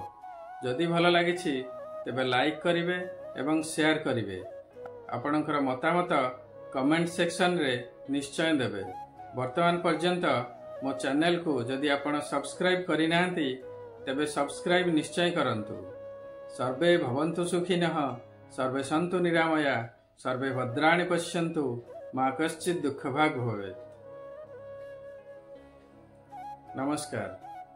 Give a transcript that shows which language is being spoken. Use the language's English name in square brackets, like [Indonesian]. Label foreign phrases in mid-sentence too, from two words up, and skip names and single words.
[Odia] ଯଦି ଭଲ ଲାଗିଛି ତେବେ ଲାଇକ କରିବେ ଏବଂ ଶେୟାର କରିବେ। ଆପଣଙ୍କର ମତାମତ କମେଣ୍ଟ ସେକ୍ସନ ରେ ନିଶ୍ଚୟ ଦେବେ। ବର୍ତ୍ତମାନ ପର୍ଯ୍ୟନ୍ତ ମୋ ଚ୍ୟାନେଲ କୁ ଯଦି ଆପଣ ସବସ୍କ୍ରାଇବ କରି ନାହାନ୍ତି ତେବେ ସବସ୍କ୍ରାଇବ ନିଶ୍ଚୟ କରନ୍ତୁ। [Sanskrit] सर्वे भवन्तु सुखिनः, सर्वे सन्तु निरामया, सर्वे भद्राणि पश्यन्तु, मा कश्चित् दुःखभाग् भवेत्। [Odia] नमस्कार।